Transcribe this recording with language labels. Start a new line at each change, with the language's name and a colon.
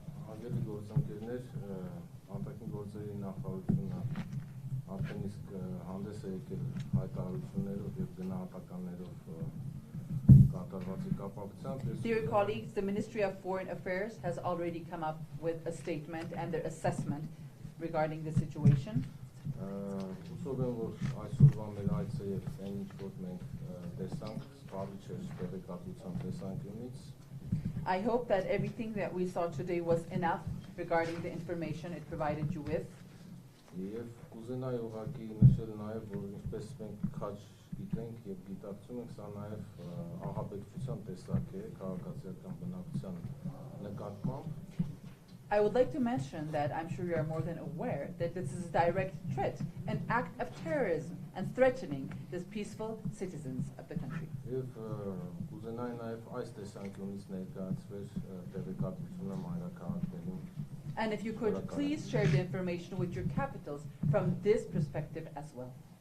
Armenian: Ալբերտի գործընկերներ, անտակին գործերի նախարարությունը արդեն իսկ հանդես է եկել հայտարարություններով եւ գնահատականներով կատարվածի կապակցությամբ։
English: Dear colleagues, the Ministry of Foreign Affairs has already come up with a statement and their assessment regarding the situation.
Armenian: Հուսով եմ, որ այսօրվա մեր այցը եւ այն ինչ որ մենք տեսանք, սպառիչ էր տեղեկատվության տեսանկյունից։
English: I hope that everything that we saw today was enough regarding the information it provided you with.
Armenian: Եվ կուզենայի ուղղակի նշել նաեւ, որ ինչպես մենք քաջ գիտենք եւ գիտակցում ենք, սա նաեւ ահաբեկչության տեսակ է քաղաքացիական բնակության նկատմամբ։
English: I would like to mention that I'm sure you are more than aware that this is a direct threat, an act of terrorism and threatening the peaceful citizens of the country.
Armenian: Եվ կուզենայի նաեւ այս տեսանկյունից ներկայացվեր տեղեկատվությունը մայրաքաղաքներին։
English: And if you could please share the information with your capitals from this perspective as well.